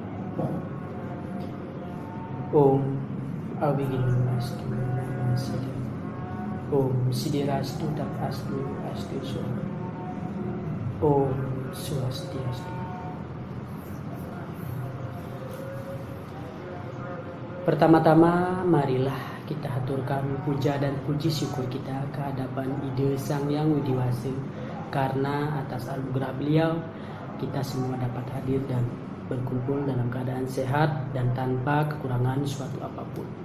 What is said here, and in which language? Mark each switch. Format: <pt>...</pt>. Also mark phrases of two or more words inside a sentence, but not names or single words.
<sa>Om Awiginastu Namaste. Om Sidirastu Astu Astu Soha. Om Swastiastu.</sa> <id>Pertama-tama marilah kita haturkan puja dan puji syukur kita ke hadapan Ide Sang Yang Widi Wase, karena atas anugerah beliau kita semua dapat hadir dan berkumpul dalam keadaan sehat dan tanpa kekurangan suatu apapun.</id>